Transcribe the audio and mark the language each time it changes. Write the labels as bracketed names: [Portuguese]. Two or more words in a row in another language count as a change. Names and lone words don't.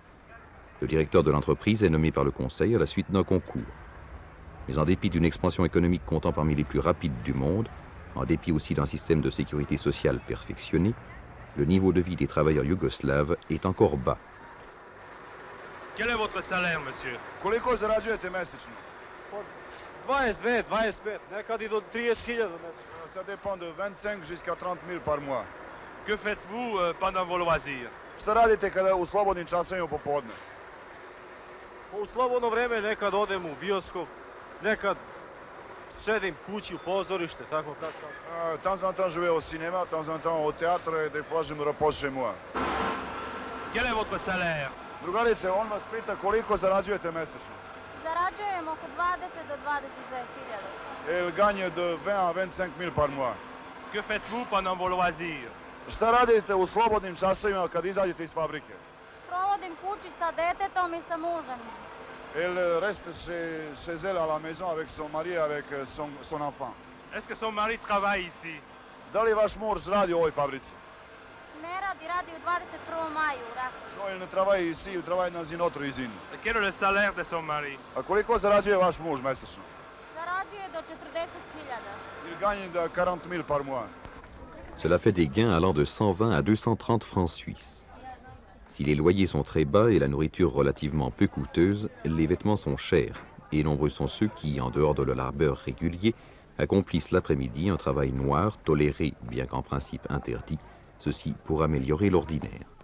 [French] Le directeur de l'entreprise est nommé par le conseil à la suite d'un concours. Mais en dépit d'une expansion économique comptant parmi les plus rapides du monde, en dépit aussi d'un système de sécurité sociale perfectionné, le niveau de vie des travailleurs yougoslaves est encore bas. Quel est votre salaire, monsieur? [Serbian] Koliko zarađujete mesečno? 22, 25, nekad i do 30.000 mesečno. [French] Ça dépend de 25 jusqu'à 30 000 par mois. Que faites-vous pendant vos loisirs? [Serbian] Šta radite kada u slobodnim časovima popodne? U slobodno vreme nekad odem u bioskop, nekad sedim kući u pozorište, tako kako. [French] De temps en temps, je vais au cinéma, de temps en temps au théâtre et des fois, je me repose chez moi. Quel est votre salaire? [Serbian] Drugarice, on vas pita koliko zarađujete mesečno. Zarađujem oko 20 do 22.000. [French] Elle gagne de 20 à 25 000 par mois. Que faites-vous pendant vos loisirs? [Serbian] Šta radite u slobodnim časovima kad izađete iz fabrike? Provodim kući sa detetom i sa mužem. [French] Elle reste chez elle à la maison avec son mari et avec son enfant. Est-ce que son mari travaille ici? [Serbian] Da li vaš muž radi u ovoj fabrici? Ne radi, radi u 21. maju u Rakovu. [French] No, il ne travaille ici, il travaille dans une autre usine. Et quel est le salaire de son mari? [Serbian] A koliko zarađuje vaš muž mesečno? Zarađuje do 40.000. [French] Il gagne de 40 000 par mois. Cela fait des gains allant de 120 à 230 francs suisses. Si les loyers sont très bas et la nourriture relativement peu coûteuse, les vêtements sont chers, et nombreux sont ceux qui, en dehors de leur labeur régulier, accomplissent l'après-midi un travail noir, toléré, bien qu'en principe interdit, ceci pour améliorer l'ordinaire.